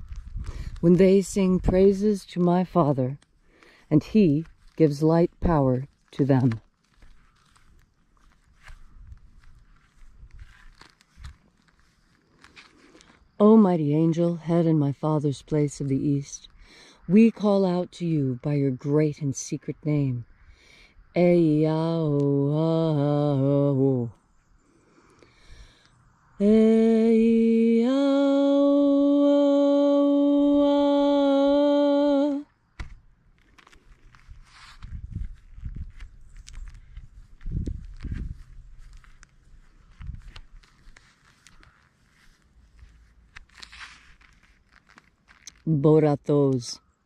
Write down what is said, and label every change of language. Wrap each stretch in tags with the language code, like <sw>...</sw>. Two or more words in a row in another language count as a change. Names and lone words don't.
<en>When they sing praises to my Father, and he gives light power to them. O mighty angel, head in my Father's place of the East, we call out to you by your great and secret name. Ea-o-a-o. Ea-o-a. Borathos.</en>